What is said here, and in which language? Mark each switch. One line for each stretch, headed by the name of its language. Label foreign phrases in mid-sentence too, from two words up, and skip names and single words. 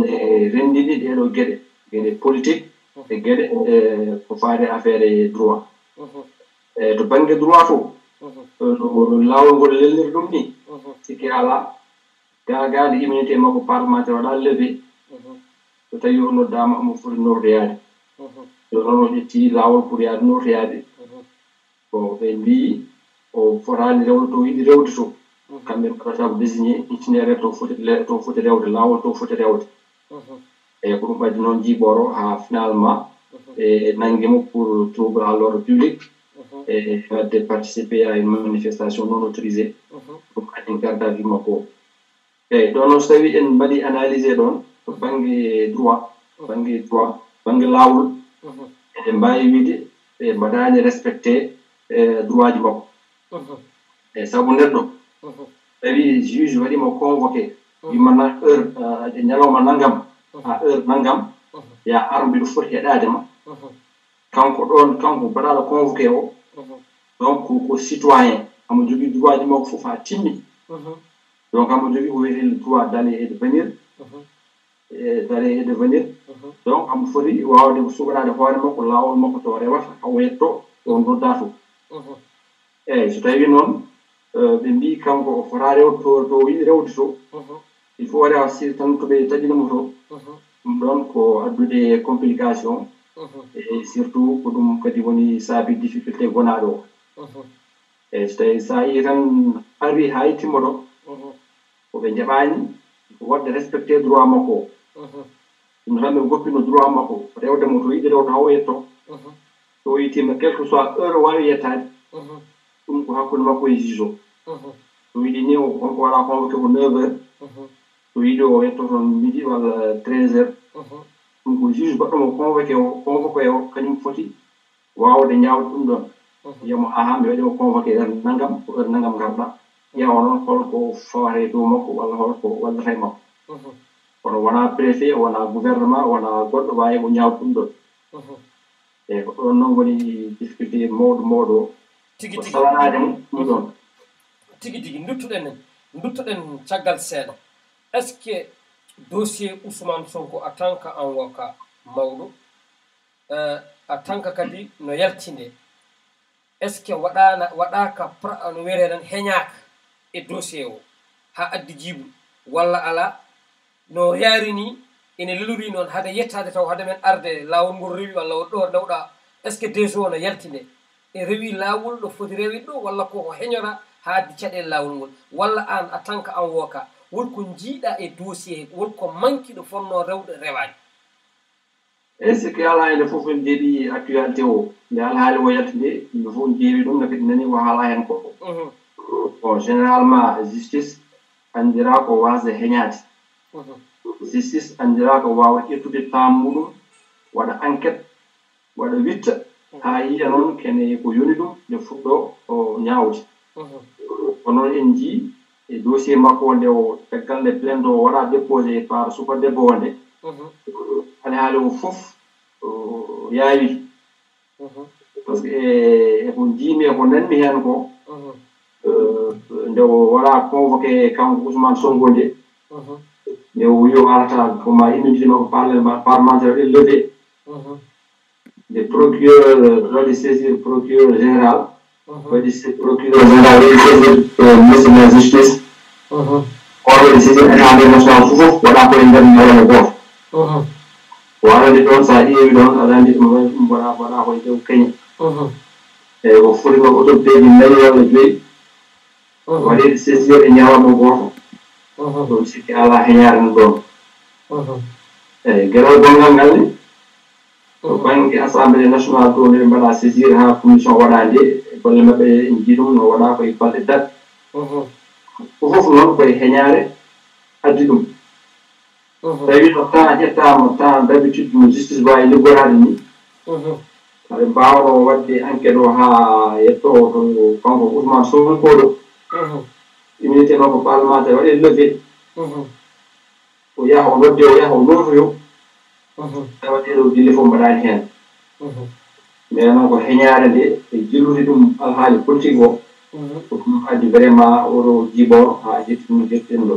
Fula: rendini ɗeɗo gueɗe politique e gueɗe ko faade
French: affaire droit
Fula: eyyi to banggue droit to no lawol ngol lelniri ɗum ni sikki ala gaga nde immunité makko parlementaire waɗa levé so tawi o noddama omo foti nordeyade yo noon o ƴetti laawol pour yaade nordeyade ko ɓe mbi o fotani rewde to yiɗi rewde to kamɓe mbaɗata ko
French: désigné itinéraire
Fula: to foti rewde laawol to foti rewde eyi ko ɗum ɓaddi noon jiiɓoro ha finalement ɓe nanguimo
French: pour trouble à l'ordre public et de participer à une manifestation non autorisée
Fula: ɗum addi
French: garde à vue
Fula: makko o eyi ɗon noon so tawi en mbaɗi analysé ɗon to banggue droit banggue lawol eɗen mbawi wiide ɓe mbaɗani respecté droit ji makko eyi saabu neɗɗo tawi juge waɗimo convoqué wimana
French: heure de
Fula: ñalawma nanggam ha heure nanggam ya ar mbiɗo foti heɗadema kanko ɗon kanko mbaɗaɗo convoqué o donc ko citoyen amo jogui droit ji makko fof ha timmi donc amo jogui ko wiyete
French: le droit d'aller et de venir
Fula: donc amo foti wawde ko suɓanade hoore makko lawol makko to rewata hawo yetto o nodda to eyyi so tawi noon ɓe mbi kanko o fota rewde to yiɗi rewde to
French: il faut
Fula: waɗa sir tan to ɓe taƴinimo to ɗum ɗon ko addude
French: complication et surtout
Fula: ko ɗum kadi woni saabi difficulté gonaɗo o eyyi so tawi sa yi tan ari ha yettimmo ɗo koɓe jaɓani ko wadde respecté droit makko o ɗum tan ɓe goppino droit makko rewdemo to yiɗi rewde hawo yetto so yittima
French: quelque soit heure
Fula: wawi yettade ɗum ko hakkude makko e juge o so yiɗi ni wonko waɗa convoqué ko 9 heures so yiɗi o yetto toon midi walla 13 heures ɗum ko juge baɗɗomo convoqué o kañum foti wawde ñawde ɗum ɗon wiyamo aha mi waɗimo convoqué heure nanggam ko heure nanggam garɗa ƴeewa noon holko fawate dow makko walla holko wallata e makko kono wona préfet wona gouvernement wona goɗɗo wawi ko ñawde ɗum ɗon eyyi ko ɗon noon woni difficulté mawɗo o tigi salanade mum ɗum ɗon tigi duttoɗen caggal seeɗa
French: est ce que dossier
Fula: Ousmane Sonko
French: en tant que avocat
Fula: mawɗo
French: en tant que
Fula: kadi no yaltinde
French: est ce
Fula: que waɗaka no wiyete tan heñaka e dossier o ha addi jiibu walla ala no yaari ni ene lelori noon hade yettade taw hade men arde lawol ngol rewi walla ɗo dawɗa
French: est ce que déjà
Fula: no yaltinde e rewi lawol ɗo foti rewi ɗo walla koko heñora ha addi caɗele lawol ngol walla an
French: en tant que avocat
Fula: wonko jiiɗa e dossier wonko manki ɗo fonno rewde rewani
French: est ce que
Fula: ala ene fof en jeeɗi actualité o nde alhaali o yaltinde yimɓe fof jeewi ɗum no kadi nani ko haala hen ko bon
French: généralement justice
Fula: andira ko wasde heñade justice andira ko wawa ƴettude temps muɗum waɗa enquête waɗa witta ha yiya noon kene ko yoni ɗum nde fuɗɗo o ñawde ko noon en jii e dossier makko nde o caggal nde plainte o waɗa
French: déposé par
Fula: suka debbo o nde alhaali o fof yaawi
French: par ce que
Fula: eko jiimi eko nanmi hen ko nde o waɗa convoqué kanko Ousmane Sonko nde nde o wi o arata koma immunité makko parlementaire waɗi levé nde procureur waɗi saisir
French: procureur général
Fula: waɗi
French: procureur général
Fula: waɗi saisir
French: ministre de la justice
Fula: on waɗi saisir
French: assemblée nationale
Fula: fof waɗa koye nder ñalawma goto o arani ɗon sa ƴeewi ɗon aɗa andi ɗum waɗa koye dow keñe eyyi o foti ko autorité ji 4 walla 5 waɗi saisir e ñalawma goto ɗum sikki ala heñare no ɗon eyyi gueɗal gongal ngal ni to banggue
French: assemblée nationale
Fula: to nde mbaɗa saisir ha commission waɗa nde golle mabɓe en jii ɗum no waɗa koye balɗe dat fof noon koye heñare addi ɗum tawi no temps ƴettama
French: temps d' habitude
Fula: no justice wawi liggorade ni aɓe mbawno wadde enquête o ha yetto to kanko Ousmane Sonko ɗo immunité makko parlementaire waɗe levé o yaha o nodde o yaha o notoyo tawa ɗeɗo dille fof mbaɗani hen mais noon ko heñare nde e jillude ɗum alhaali politique o ko ɗum addi vraiment oɗo jiibor ha jettin ɗo